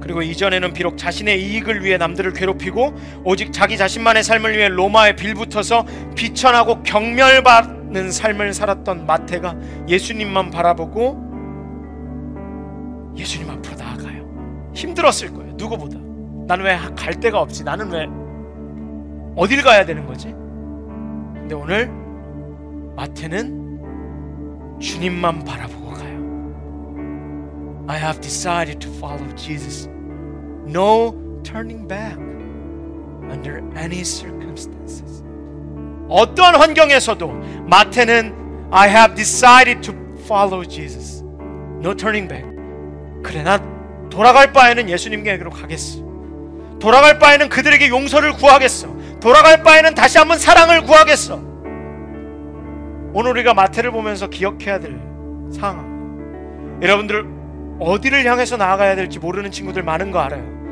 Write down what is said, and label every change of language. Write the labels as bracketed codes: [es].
[ko] 그리고 이전에는 비록 자신의 이익을 위해 남들을 괴롭히고 오직 자기 자신만의 삶을 위해 로마에 빌붙어서 비천하고 경멸받는 삶을 살았던 마태가 예수님만 바라보고 예수님 앞으로 나아가요. 힘들었을 거예요. 누구보다. 나는 왜 갈 데가 없지? 나는 왜 어딜 가야 되는 거지? 근데 오늘 마태는 주님만 바라보고 가요. [en] I have decided to follow Jesus. No turning back under any circumstances. [ko] 어떠한 환경에서도 마태는 [en] I have decided to follow Jesus. No turning back. [ko] 그래, 난 돌아갈 바에는 예수님께로 가겠어. 돌아갈 바에는 그들에게 용서를 구하겠어. 돌아갈 바에는 다시 한번 사랑을 구하겠어. 오늘 우리가 마태를 보면서 기억해야 될 상황. 여러분들 어디를 향해서 나아가야 될지 모르는 친구들 많은 거 알아요.